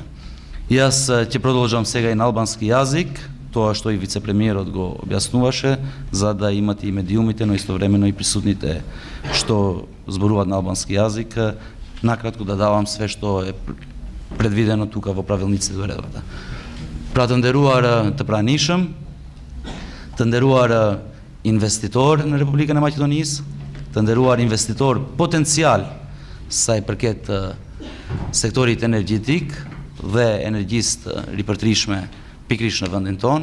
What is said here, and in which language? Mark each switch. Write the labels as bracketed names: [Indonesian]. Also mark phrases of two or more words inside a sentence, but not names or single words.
[Macedonian] Јас ќе продолжам сега и на албански јазик, тоа што и вице-премиерот го објаснуваше, за да имате и медиумите, но истовремено и присутните што зборуваат на албански јазик, накратко да давам све што е предвидено тука во правилниците до уредбата. [Albanian] Pra të nderuar të pranishëm, të nderuar investitor në Republikën e Maqedonisë, të nderuar investitor potencial sa i përket sektorit energjetik dhe energjisë të ripërtrishme pikërisht në vendin tonë.